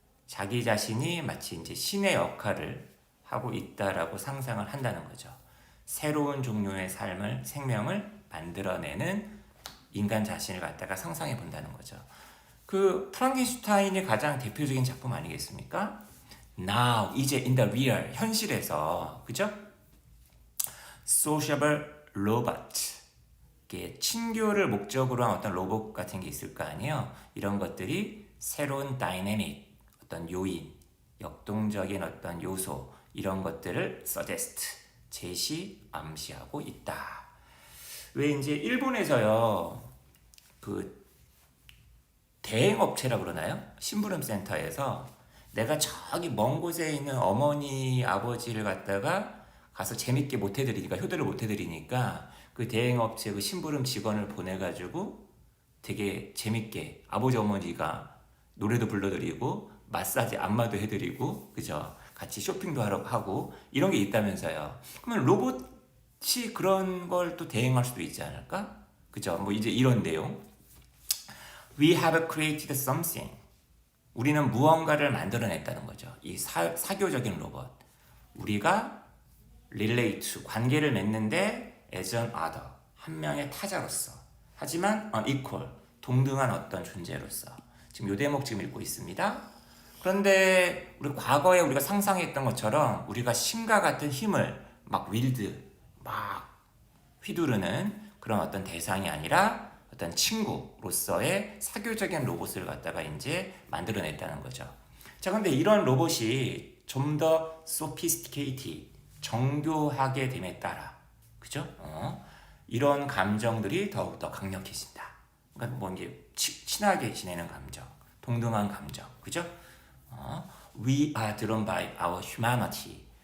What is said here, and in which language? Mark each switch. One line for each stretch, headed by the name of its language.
Korean: 자기 자신이 마치 이제 신의 역할을 하고 있다라고 상상을 한다는 거죠. 새로운 종류의 생명을 만들어내는 인간 자신을 갖다가 상상해 본다는 거죠. 그 프랑켄슈타인이 가장 대표적인 작품 아니겠습니까?
English: Now,
Korean: 이제
English: in the real,
Korean: 현실에서, 그죠?
English: Sociable robot,
Korean: 친교를 목적으로 한 어떤 로봇 같은 게 있을 거 아니에요? 이런 것들이 새로운 다이내믹, 어떤 요인, 역동적인 어떤 요소, 이런 것들을 suggest, 암시하고 있다. 왜 이제 일본에서요, 그 대행업체라 그러나요? 심부름센터에서 내가 저기 먼 곳에 있는 어머니, 아버지를 갖다가 가서 재밌게 못 해드리니까, 효도를 못 해드리니까 그 대행업체 그 심부름 직원을 보내가지고 되게 재밌게 아버지, 어머니가 노래도 불러드리고 마사지, 안마도 해드리고, 그죠? 같이 쇼핑도 하고 이런 게 있다면서요. 그러면 로봇이 그런 걸 또 대행할 수도 있지 않을까? 그죠? 뭐 이제 이런 내용.
English: We have created something.
Korean: 우리는 무언가를 만들어냈다는 거죠. 이 사교적인 로봇. 우리가 relate, 관계를 맺는데
English: as an other,
Korean: 한 명의 타자로서. 하지만 unequal, 동등한 어떤 존재로서. 지금 이 대목 지금 읽고 있습니다. 그런데 우리 과거에 우리가 상상했던 것처럼 우리가 신과 같은 힘을 막 휘두르는 그런 어떤 대상이 아니라 어떤 친구로서의 사교적인 로봇을 갖다가 이제 만들어냈다는 거죠. 자, 근데 이런 로봇이 좀 더 sophisticated, 정교하게 됨에 따라, 그죠? 이런 감정들이 더욱더 강력해진다. 그러니까 뭐 이제 친하게 지내는 감정, 동등한 감정, 그죠?
English: We are driven by our humanity.